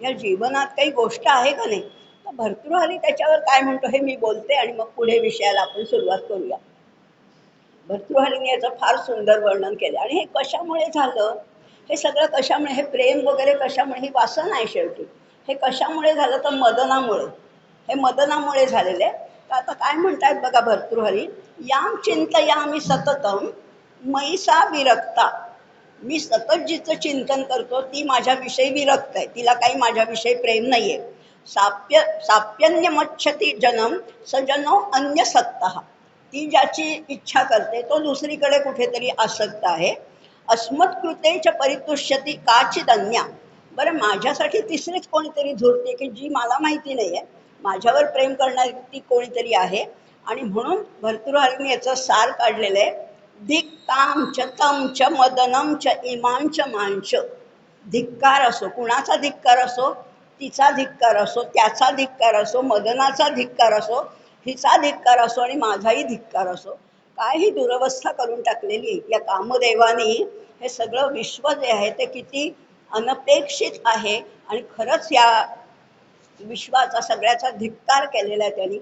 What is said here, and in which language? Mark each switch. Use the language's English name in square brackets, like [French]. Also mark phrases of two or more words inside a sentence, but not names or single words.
[Marathi] या जीवनात काही गोष्ट आहे का नाही. तर भर्तृहरी त्याच्यावर काय म्हणतो हे मी बोलते आणि मग पुढे विषयाला आपण सुरुवात करूया. भर्तृहरीने याचं फार सुंदर वर्णन केलं. आणि हे कशामुळे झालं, हे सगळं कशामुळे, हे प्रेम वगैरे कशामुळे, ही वासना आहे शेवटी. हे कशामुळे झालं तर मदनामुळे, हे मदनामुळे झालेले. तर आता काय म्हणतायत बघा भर्तृहरी, [Sanskrit] याम चिंतयामी सततम मयी सा विरक्ता. [Marathi] मी सतत जिचं चिंतन करतो ती माझ्याविषयी विरक्त आहे, तिला काही माझ्याविषयी प्रेम नाहीये. [Sanskrit] साप्यन्यमच्छति जनम सजनो अन्य सत्ता. [Marathi] ती ज्याची इच्छा करते तो दुसरीकडे कुठेतरी आसक्त आहे. [Sanskrit] अस्मत्कृतेच परितुष्यती काचित अन्या. [Marathi] बरं, माझ्यासाठी तिसरीच कोणीतरी झुरते की जी मला माहिती नाहीये, माझ्यावर प्रेम करणारी ती कोणीतरी आहे. आणि म्हणून भर्तृहरीने याचं सार काढलेलं आहे. [Sanskrit] धिक्काम च तम च मदनम च इमांच मांच. [Marathi] धिक्कार असो, कुणाचा धिक्कार असो, तिचा धिक्कार असो, त्याचा धिक्कार असो, मदनाचा धिक्कार असो, हिचा धिक्कार असो आणि माझाही धिक्कार असो, काय ही दुरवस्था करून टाकलेली या कामदेवानी. हे सगळं विश्व जे आहे ते किती अनपेक्षित आहे आणि खरंच या विश्वाचा सगळ्याचा धिक्कार केलेला आहे त्यांनी.